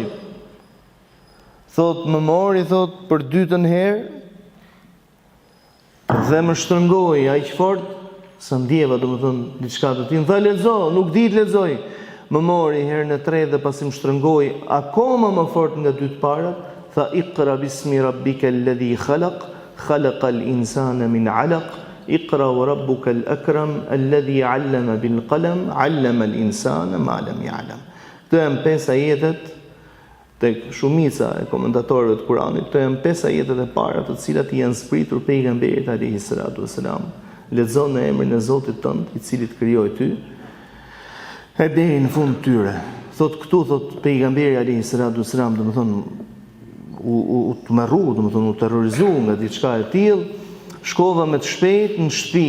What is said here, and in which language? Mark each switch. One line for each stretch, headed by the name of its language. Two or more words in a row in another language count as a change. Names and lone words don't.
Albanian: Thot më mori thot për dytën herë dhe më shtrëngoi aq fort sa ndjeva domethënë diçka të tillë. Tha lexo, nuk di të lexoj. Më mori herën e tretë dhe pasi më shtrëngoi akoma më fort nga dy të parat, tha
Arabic: اقرأ باسم ربك الذي خلق خلق الإنسان من علق. اقرأ وربك الأكرم الذي علم بالقلم علم الإنسان ما لم يعلم.
Albanian: Këto janë 5 ajetet tek shumica e komentatorëve të Kuranit, këto janë 5 ajetet e para të cilat i janë zbritur pejgamberit
Arabic: عليه الصلاة والسلام.
Albanian: Lexon në emrin e Zotit tënd, i cili të krijoi ty, e deri në fund tyre. Thot pejgamberi
Arabic: عليه الصلاة والسلام,
Albanian: domethënë u tmerru, domethënë u terrorizu nga diçka e tillë, shkova me të shpejt në shtëpi.